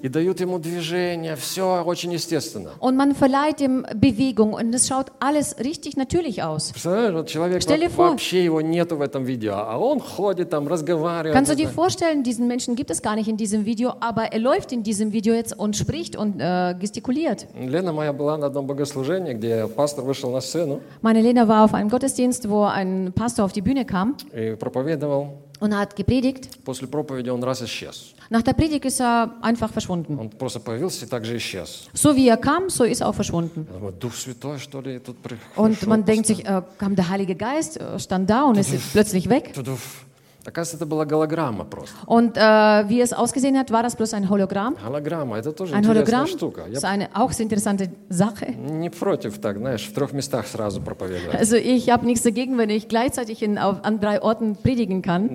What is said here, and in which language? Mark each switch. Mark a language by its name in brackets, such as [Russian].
[Russian] И дают ему движение, все очень естественно. [German] Und man verleiht ihm Bewegung und es schaut alles richtig natürlich aus. [Russian] Представляешь, вот человек вообще его нету в этом видео, а он ходит там, разговаривает. [German] Kannst du dir vorstellen, diesen Menschen gibt es gar nicht in diesem Video, aber er läuft in diesem Video jetzt und spricht und gestikuliert. [Russian] Лена моя была на одном богослужении, где пастор вышел на сцену. [German] Meine Lena war auf einem Gottesdienst, wo ein Pastor auf die Bühne kam. [Russian] И проповедовал. [German] Und hat gepredigt. [Russian] После проповеди он раз исчез. [German] Nach der Predigt ist er einfach verschwunden. [Russian] Он просто появился и также исчез. [German] So wie er kam, so ist er auch verschwunden. [Russian] Aber Дух Святой, что ли, тут пришел. [German] Und man denkt sich, kam der Heilige Geist, stand da und ist plötzlich weg. [Russian] Оказывается, это была голограмма просто. [German] Und wie es ausgesehen hat, war das bloß ein Hologramm? [Russian] Голограмма, это тоже ein интересная штука. [German] Ist eine auch so interessante Sache. [Russian] Не против так, знаешь, в трех местах сразу проповедовать. [German] Also ich habe nichts dagegen, wenn ich gleichzeitig in, auf, an drei Orten predigen kann.